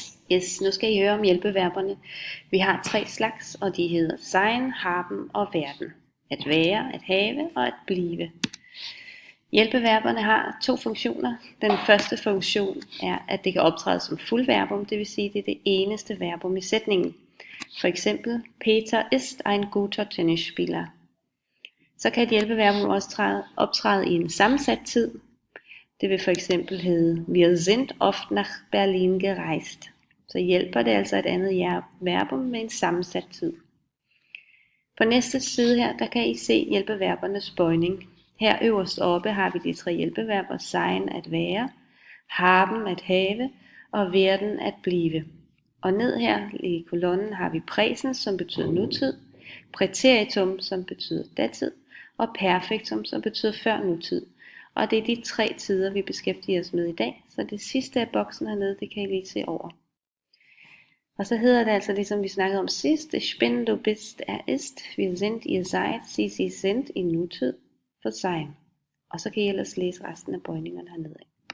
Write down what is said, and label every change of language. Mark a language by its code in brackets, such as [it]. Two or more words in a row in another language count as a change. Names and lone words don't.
[da] Yes, nu skal I høre om hjælpeverberne. Vi har 3 slags, og de hedder [de] sein, haben [da] og werden. At være, at have og at blive. Hjælpeverberne har 2 funktioner. Den første funktion er, at det kan optræde som fuldverbum, det vil sige, at det er det eneste verbum i sætningen. For eksempel, [de] Peter ist ein guter Tennisspieler. [da] Så kan et hjælpeverbum også optræde i en sammensat tid. Det vil for eksempel hedde, [de] wir sind oft nach Berlin gereist. [da] Så hjælper det altså et andet verbum med en sammensat tid. På næste side her, der kan I se hjælpeverbernes bøjning. Her øverst oppe har vi de 3 hjælpeverber, sein at være, haben at have og werden at blive. Og ned her i kolonnen har vi præsens, som betyder nutid, præteritum, som betyder datid, og perfektum, som betyder før nutid. Og det er de 3 tider, vi beskæftiger os med i dag, så det sidste af boksen hernede, det kan I lige se over. Og så hedder det altså, ligesom vi snakkede om sidst, [de] ich bin, du bist, ist, wir sind, ihr seid, sie sind [da] i nutid for sein. Og så kan I ellers læse resten af bøjningerne hernede.